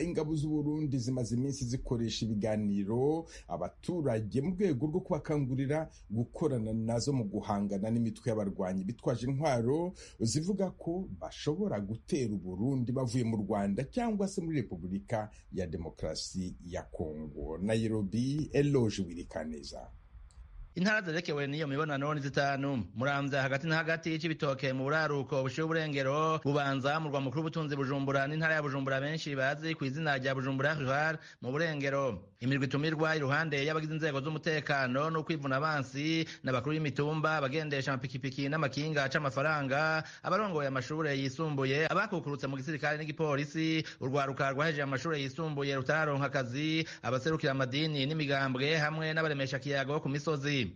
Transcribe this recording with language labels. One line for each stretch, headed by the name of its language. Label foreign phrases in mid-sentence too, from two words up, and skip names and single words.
Kinyarwanda: Ingabo z'u Burundi zimaze iminsi zikoresha ibiganiro abaturage mu rwego rwo kubakangurira gukorana nazo mu guhangana n'imitwe y'abarwanyi bitwaje intwaro zivuga ko bashobora gutera u Burundi bavuye mu Rwanda cyangwa se muri Repubulika ya Demokarasi ya Kongo. Nairobi, Eloge Wirikaneza.
Rundi: Intara zerekewe n'iyo mibonano ni 5: Muramvya hagati na hagati y'Ibitoke mu buraruko bushiye uburengero, Bubanza mu rwa mukuru butunzi Bujumbura n'intara ya Bujumbura benshi bazi ku izina rya Bujumbura Rural mu burengero. Imirwi itumirwa iruhande y'abagize inzego z'umutekano no kwivuna abansi n'abakuru y'imitumba, bagendesha amapikipiki n'amakinga aca amafaranga, abarongoye amashure yisumbuye, abakukurutse mu gisirikare n'igipolisi, urwaruka rwahejeje amashure yisumbuye rutaronka akazi, abaserukira amadini n'imigambwe hamwe n'abaremesha kiyago ku misozi.